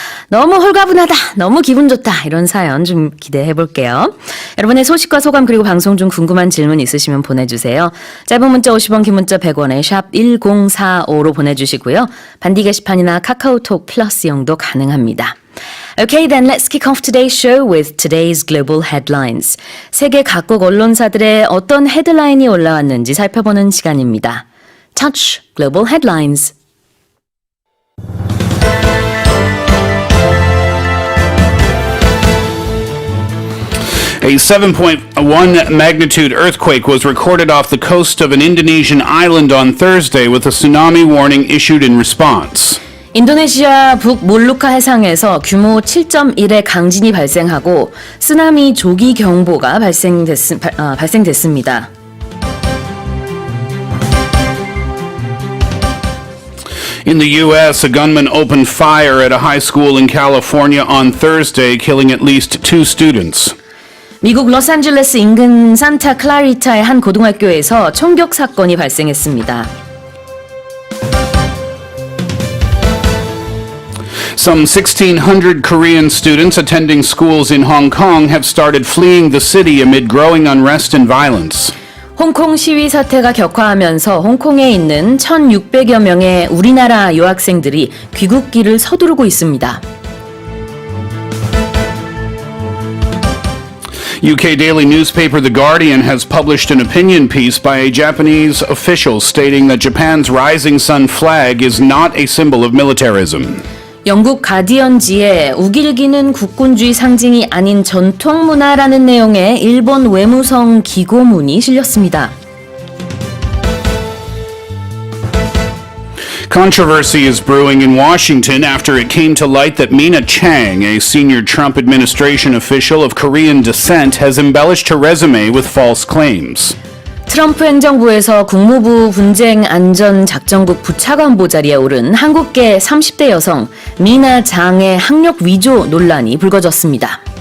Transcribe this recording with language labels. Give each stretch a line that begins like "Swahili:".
Korean: 너무 홀가분하다, 너무 기분 좋다 이런 사연 좀 기대해 볼게요. 여러분의 소식과 소감 그리고 방송 중 궁금한 질문 있으시면 보내주세요. 짧은 문자 50원, 긴 문자 100원에 샵 1045로 보내주시고요. 반디 게시판이나 카카오톡 플러스 이용도 가능합니다.
English: Okay, then let's kick off today's show with today's global headlines.
Korean: 세계 각국 언론사들의 어떤 헤드라인이 올라왔는지 살펴보는 시간입니다.
English: Touch Global Headlines. A 7.1 magnitude earthquake was recorded off the coast of an Indonesian island on Thursday with a tsunami warning issued in response.
Korean: 인도네시아 북몰루카 해상에서 규모 7.1의 강진이 발생하고 쓰나미 조기 경보가 발생됐습니다.
English: In the U.S., a gunman opened fire at a high school in California on Thursday, killing at least 2 students.
Korean: 미국 로스앤젤레스 인근 산타 클라리타의 한 고등학교에서 총격 사건이 발생했습니다.
English: Some 1,600 Korean students attending schools in Hong Kong have started fleeing the city amid growing unrest and violence.
Korean: 홍콩 시위 사태가 격화하면서 홍콩에 있는 1,600여 명의 우리나라 유학생들이 귀국길을 서두르고 있습니다.
English: UK daily newspaper The Guardian has published an opinion piece by a Japanese official stating that Japan's rising sun flag is not a symbol of militarism.
Korean: 영국 가디언지에 우길기는 국군주의 상징이 아닌 전통 문화라는 내용의 일본 외무성 기고문이 실렸습니다.
English: Controversy is brewing in Washington after it came to light that Mina Chang, a senior Trump administration official of Korean descent, has embellished her resume with false claims.
Korean: 트럼프 행정부에서 국무부 분쟁안전작전국 부차관보 자리에 오른 한국계 30대 여성 미나 장의 학력 위조 논란이 불거졌습니다.